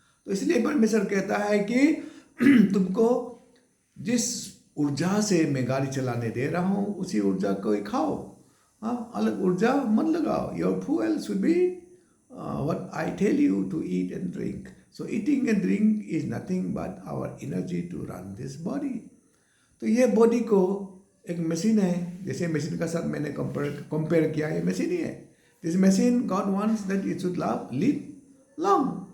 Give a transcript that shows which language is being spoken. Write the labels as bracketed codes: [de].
[hi] तो इसलिए परमेश्वर कहता है कि तुमको जिस ऊर्जा से मैं गाड़ी चलाने दे रहा हूँ उसी ऊर्जा को ही खाओ, अलग ऊर्जा मत लगाओ। [en] Your fuel should be what I tell you to eat and drink. So eating and drink is nothing but our energy to run this body. [hi] तो ये बॉडी को एक मशीन है, जैसे मशीन का साथ मैंने कंपेयर किया, ये मशीन ही है। [en] This machine God wants that it should live long.